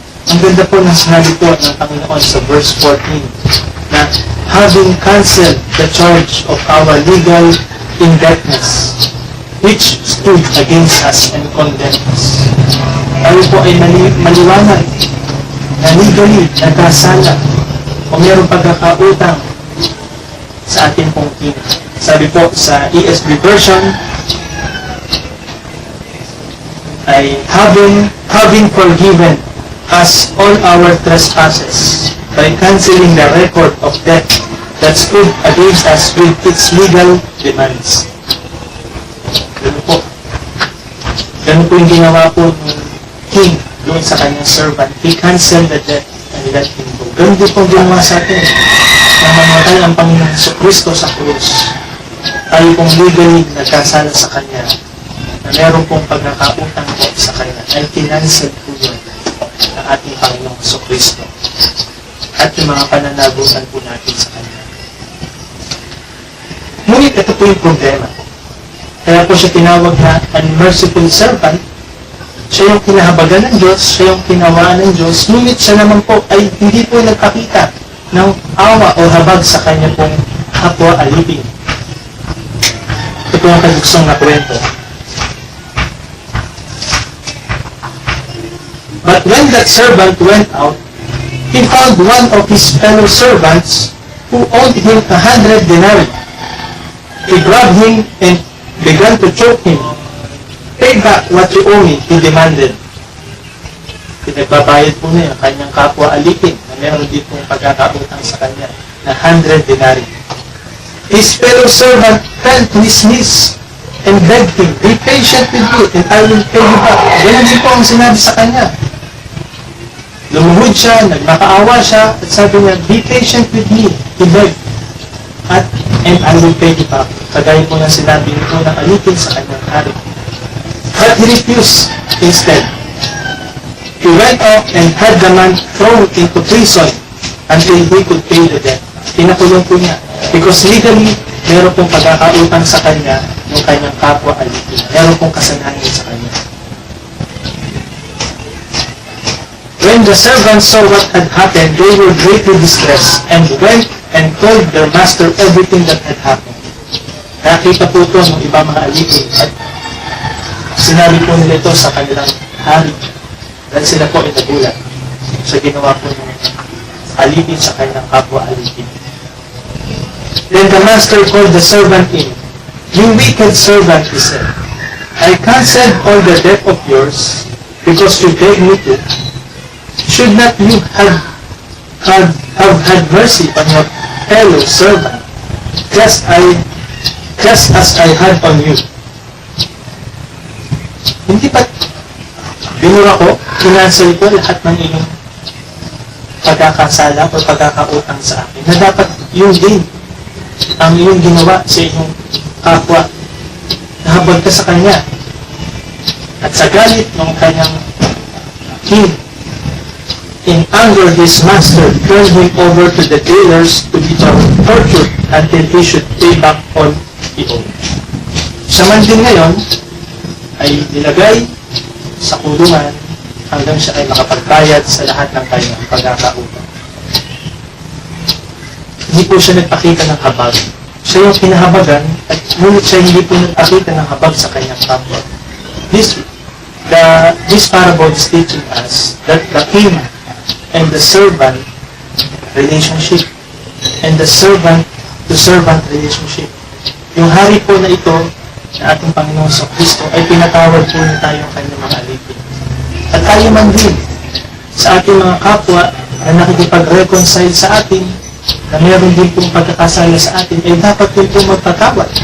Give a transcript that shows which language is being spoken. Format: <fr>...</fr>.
<tl>Ang ganda po ng sinabi po ng Panginoon sa verse 14 na</tl> <en>having cancelled the charge of our legal indebtedness which stood against us and condemned us.</en> <tl>Tayo po ay maliwanag na legally nagkasala o mayroong pagkakautang sa ating pong king. Sabi po sa ESV version ay</tl> <en>having forgiven us all our trespasses by cancelling the record of debt that stood against us with its legal demands.</en> <tl>Ganun po. Ganun po yung ginawa po ng king doon sa kanyang servant.</tl> <en>He canceled the debt and let him go.</en> <tl>Ganun din po ginawa sa atin. Nang mamatay ang Panginoong Jesucristo sa krus, tayo pong legally nagkasala sa Kanya, na meron pong pagkakautang po sa Kanya, ay kinansel po yun ng ating Panginoong Jesucristo at yung mga pananagutan po natin sa Kanya. Ngunit ito po yung problema. Kaya po siya tinawag na unmerciful servant. Siya yung kinahabagan ng Diyos, siya yung kinawaan ng Diyos, ngunit siya naman po ay hindi po nagpakita ng awa o habag sa kanya pong kapwa alipin. Ito po ang kaguksong na kwento.</tl> <en>But when that servant went out, he found one of his fellow servants who owed him 100 denarii. He grabbed him and began to choke him. Pay back what you owe me, he demanded.</en> <tl>Pinagbabayad po niya ang kanyang kapwa alipin na meron din pong pagkakautang sa kanya na 100 denarii.</tl> <en>His fellow servant fell to his knees and begged him, be patient with me and I will pay you back.</en> <tl>Ganun din po ang sinabi sa kanya. Lumuhod siya, nagmakaawa siya, at sabi niya,</tl> <en>be patient with me, he begged, and I will pay you back.</en> <tl>Kagaya po ng sinabi nito ng alipin sa kanyang hari.</tl> <en>But he refused instead. He went off and had the man thrown into prison until he could pay the debt.</en> <tl>Pinakulong po niya.</tl> <en>Because legally,</en> <tl>meron pong pagkakautang sa kanya yung kanyang kapwa alipin. Meron pong kasanayan sa kanya.</tl> <en>When the servants saw what had happened, they were greatly distressed and went and told their master everything that had happened.</en> <tl>Nakita po ito ng iba mga alipin at sinabi po nila ito sa kanilang hari dahil sila po ay nagulat sa ginawa po ng alipin sa kanilang kapwa alipin.</tl> <en>Then the master called the servant in. "You wicked servant," he said, "I cancelled all the debt of yours because you begged me to. Should not you have had mercy on your fellow servant, just as I had on you?"</en> <tl>Hindi pa binura ko, kinansel ko lahat ng iyong pagkakasala o pagkakautang sa akin na dapat yung din ang iyong ginawa sa iyong kapwa. Nahabag ka sa kanya. At sa galit ng kanyang king,</tl> <en>in anger, his master turned him over to the jailers to be tortured until he should pay back all he owed.</en> <tl>Siya man din ngayon ay nilagay sa kulungan hanggang siya ay makapagbayad sa lahat ng kanyang pagkakautang. Hindi po siya nagpakita ng habag. Siya yung kinahabagan at ngunit siya hindi po nagpakita ng habag sa kanyang kapwa.</tl> <en>This parable is teaching us that the king and the servant relationship and the servant to servant relationship.</en> <tl>Yung hari po na ito na ating Panginoon sa Kristo ay pinatawad po niya tayong kanyang mga alipin. At tayo man din sa ating mga kapwa na nakikipag-reconcile sa atin, na mayroon din pong pagkakasala sa atin, ay dapat din po magpatawad.</tl>